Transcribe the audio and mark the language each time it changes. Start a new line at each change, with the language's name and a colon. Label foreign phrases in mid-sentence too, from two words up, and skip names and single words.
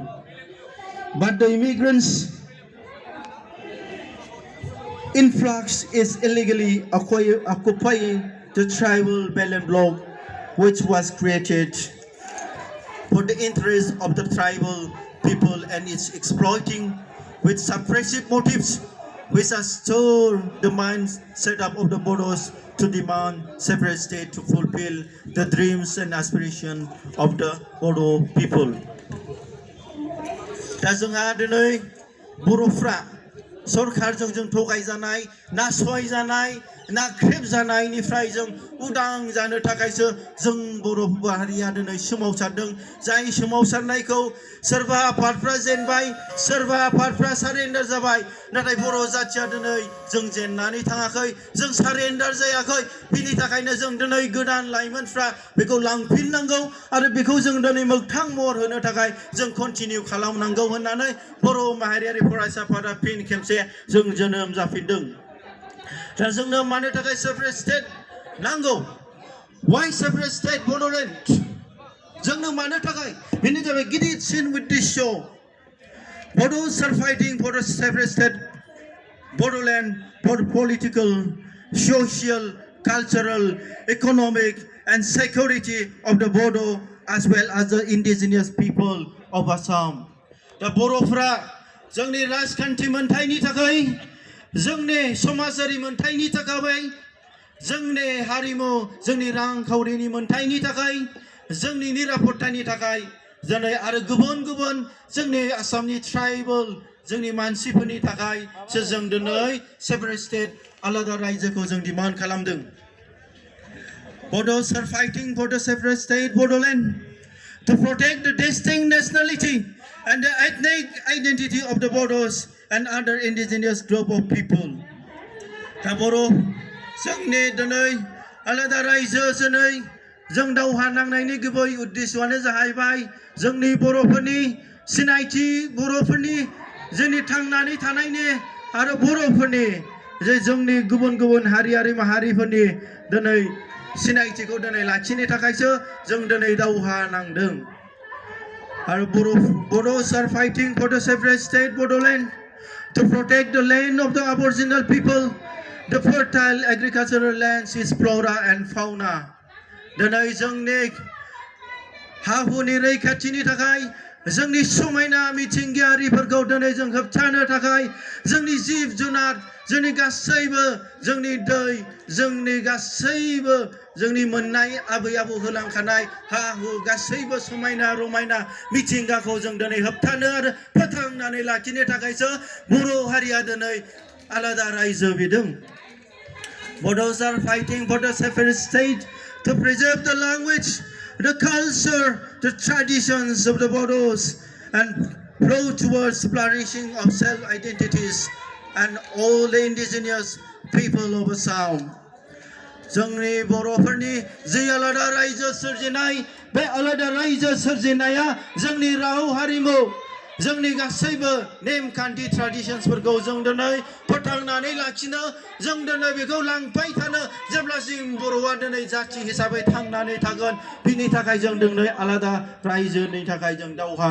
English: But the immigrants' influx is illegally occupying the tribal Belen block, which was created for the interest of the tribal people, and it's exploiting with suppressive motives, which has stored the mindset of the Bodos to demand separate state to fulfill the dreams and aspirations of the Bodo people.
Bodo: दा जोंहा दिनै बर'फ्रा सरखारजों जों थगायजानाय, नासयजानाय, नाख्रेबजानायनिफ्राय जों उदां जानो थाखायसो जों बर' हारिया दिनै सोमावसारदों। जाय सोमावसारनायखौ सोरबा आफादफ्रा जेनबाय, सोरबा आफादफ्रा सारेन्डार जाबाय, नाथाय बर' जाथिया दिनै जों जेननानै थाङाखै, जों सारेन्डार जायाखै। बिनि थाखायनो जों दिनै गोदान लाइमोनफ्रा बेखौ लांफिननांगौ आरो बेखौ जों दिनै मोगथां महर होनो थाखाय जों कन्टिनिउ खालामनांगौ होननानै बर' माहारियारि फरायसा आफादा फिन खेबसे जों जोनोम जाफिनदों। दा जोंनो मानो थाखाय
English: separate state
Bodo: नांगौ?
English: Why separate state Bodoland?
Bodo: जोंनो मानो थाखाय? बेनो जाबाय गिदिरसिन उद्देश्य।
English: Bodos are fighting for a separate state Bodoland for political, social, cultural, economic, and security of the Bodo as well as the indigenous people of Assam.
Bodo: दा बर'फ्रा जोंनि राजखान्थि मोनथायनि थाखाय, जोंनि समाजारि मोनथायनि थाखाय, जोंनि हारिमु, जोंनि रांखावरिनि मोनथायनि थाखाय, जोंनि निरापत्तानि थाखाय, दिनै आरो गुबुन गुबुन जोंनि आसामनि ट्राइबेल जोंनि मानसिफोरनि थाखायसो जों दिनै
English: separate state
Bodo: आलादा रायजोखौ जों डिमान्ड खालामदों।
English: Bodos are fighting for the separate state Bodoland to protect the distinct nationality and the ethnic identity of the Bodos and other indigenous group of people.
Bodo: दा बर' जोंनि दिनै आलादा रायजो दिनै जों दावहा नांनायनि गुबै उद्देश्यआनो जाहैबाय जोंनि बर'फोरनि सिनायथि, बर'फोरनि जोंनि थांनानै थानायनि आरो बर'फोरनि जे जोंनि गुबुन गुबुन हारियारि माहारिफोरनि दिनै सिनायथिखौ दिनै लाखिनो थाखायसो जों दिनै दावहा नांदों।
English: आरो Bodos are fighting for the separate state Bodoland to protect the land of the Aboriginal people, the fertile agricultural lands, its flora and fauna.
Bodo: दिनै जोंनि हा-हुनि रैखाथिनि थाखाय, जोंनि समायना मिथिंगायारिफोरखौ दिनै जों होबथानो थाखाय, जोंनि जिब-जुनार, जोंनि गासैबो, जोंनि दै, जोंनि गासैबो जोंनि मोननाय आबै-आबौ होलांखानाय हा-हु गासैबो समायना-रमायना मिथिंगाखौ जों दिनै होबथानो आरो फोथांनानै लाखिनो थाखायसो बर' हारिया दिनै आलादा रायजो बिदों।
English: Bodos are fighting for the separate state to preserve the language, the culture, the traditions of the Bodos and grow towards flourishing of self-identities and all the indigenous people of Assam.
Bodo: जोंनि बर'फोरनि जे आलादा रायजो सोरजिनाय बे आलादा रायजो सोरजिनाया जोंनि राव हारिमु जोंनि गासैबो नेमखान्थि ट्रेडिशन्सफोरखौ जों दिनै फोथांनानै लाखिनो जों दिनै बेखौ लांफाय थानो जेब्लासिम बर'आ दिनै जाथि हिसाबै थांनानै थागोन बिनि थाखाय जों दिनै आलादा रायजोनि थाखाय जों दावहा